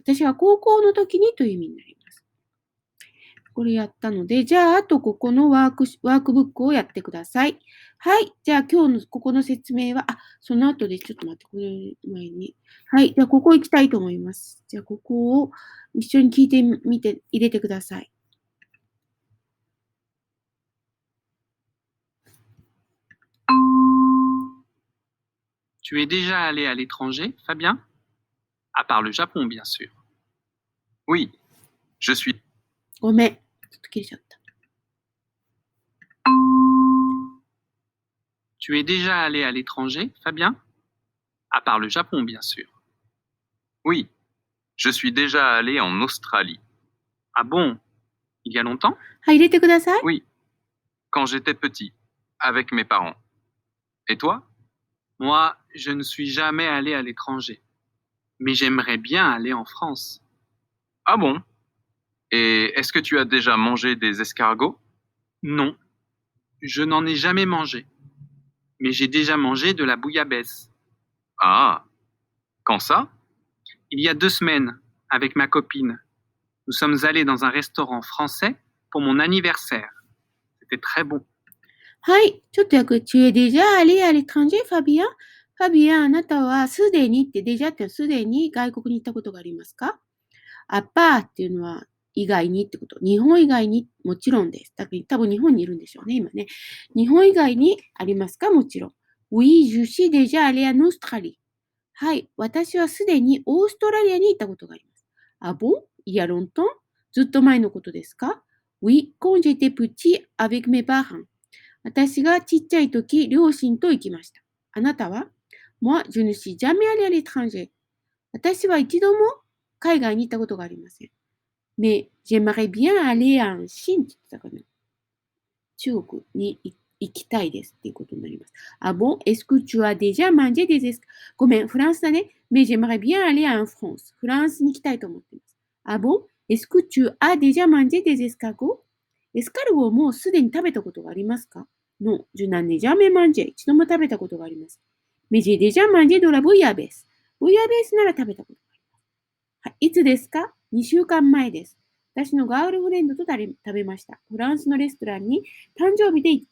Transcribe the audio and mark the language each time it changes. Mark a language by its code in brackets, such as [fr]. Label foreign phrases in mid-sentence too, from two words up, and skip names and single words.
[ja] 私は高校の時にという意味になります。これやったので、じゃあ、あとここのワークブックをやってください。はい。じゃあ、今日のここの説明は、その後でちょっと待って、これ前に。はい。じゃあ、ここ行きたいと思います。じゃあ、ここを一緒に聞いてみて、入れてください。 [fr] Tu es déjà allé à l'étranger, Fabien? À part le Japon, bien sûr. Oui, je suis. [ja] ごめん。ちょっと切れちゃった。 [fr] Tu es déjà allé à l'étranger, Fabien? À part le Japon, bien sûr. Oui, je suis déjà allé en Australie. Ah bon? Il y a longtemps? [ja] はい、入れてください。 [fr] Oui, quand j'étais petit, avec mes parents. Et toi? Moi, je ne suis jamais allé à l'étranger. Mais j'aimerais bien aller en France. Ah bon? Et est-ce que tu as déjà mangé des escargots? Non, je n'en ai jamais mangé. Mais j'ai déjà mangé de la bouillabaisse. Ah, quand ça? Il y a 2 semaines, avec ma copine. Nous sommes allés dans un restaurant français pour mon anniversaire. C'était très bon. [ja] はい。ちょっと訳、 [fr] tu es déjà allé à l'étranger, Fabien? [ja] ファビアン、あなたはすでにって、デジャってすでに外国に行ったことがありますか？アパーっていうのは以外にってこと。日本以外にもちろんです。だから多分日本にいるんでしょうね、今ね。日本以外にありますか？もちろん。 [fr] Oui, je suis déjà allé en Australie. [ja] はい。私はすでにオーストラリアに行ったことがあります。 [fr] あ、bon? Il y a longtemps? [ja] ずっと前のことですか？ [fr] Oui, quand j'étais petit avec mes parents. [ja] 私がちっちゃい時、両親と行きました。あなたは？ [fr] Moi, je ne suis jamais allé à l'étranger. [ja] 私は一度も海外に行ったことがありません。 [fr] Mais j'aimerais bien aller en Chine [ja] って言ってたかな。中国に行きたいですっていうことになります。 [fr] Ah bon? Est-ce que tu as déjà mangé des escargots? [ja] ごめん、フランスだね。 [fr] Mais j'aimerais bien aller en France. [ja] フランスに行きたいと思っています。 [fr] Ah bon? Est-ce que tu as déjà mangé des escargots? [ja] エスカルゴをもうすでに食べたことがありますか？ [fr] Non, je n'en ai jamais mangé. [ja] 一度も食べたことがあります。 [fr] Mais j'ai déjà mangé de la bouillabaisse. [ja] ブイヤベースなら食べたことがあります。はい、いつですか？ 2 週間前です。私のガールフレンドと食べました。フランスのレストランに誕生日で行